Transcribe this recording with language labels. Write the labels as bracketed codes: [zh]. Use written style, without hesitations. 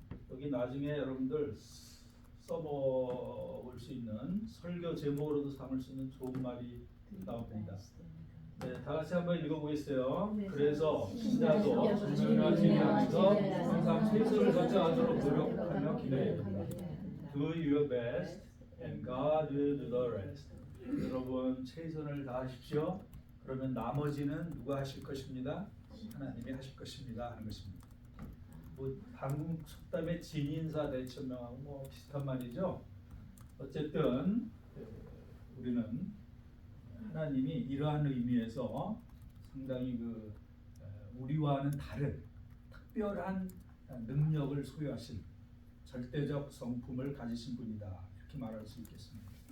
[ko] 여기 나중에 여러분들 써볼 수 있는 설교 제목으로도 삼을 수 있는 좋은 말이 나옵니다. 네, 다 같이 한번 읽어보겠어요. 그래서 신자도 분명한 진리하면서 항상 최선을 거쳐가도록 노력하며 기도합니다. [en] Do your best and God will do the rest. [ko] 여러분 최선을 다하십시오. 그러면 나머지는 누가 하실 것입니다? 하나님이 하실 것입니다 하는 것입니다. 뭐 한국 속담의 진인사 대천명하고 뭐 비슷한 말이죠. 어쨌든 우리는 하나님이 이러한 의미에서 상당히 우리와는 다른 특별한 능력을 소유하신 절대적 성품을 가지신 분이다, 이렇게 말할 수 있겠습니다.